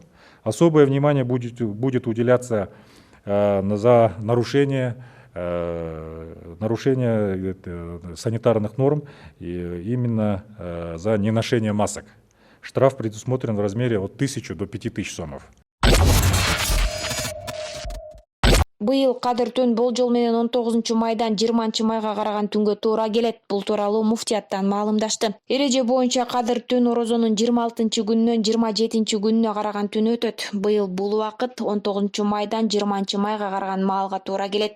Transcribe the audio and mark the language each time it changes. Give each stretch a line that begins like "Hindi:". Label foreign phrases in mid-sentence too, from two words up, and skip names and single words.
Russian: Особое внимание будет уделяться за нарушение санитарных норм, именно за неношение масок. Штраф предусмотрен в размере от 1000 до 5000 сомов.
Kyrgyz: Быйыл Кадыр түн болжол менен 19 майдан 20 майга караган түнгө туура келет. Бул тууралуу муфтияттан маалымдашты. Эреже боюнча Кадыр түн орозонун 26 күнүнөн 27 күнүнө караган түн өтөт. Быйыл бул убакыт 19 майдан 20 майга караган маалга туура келет.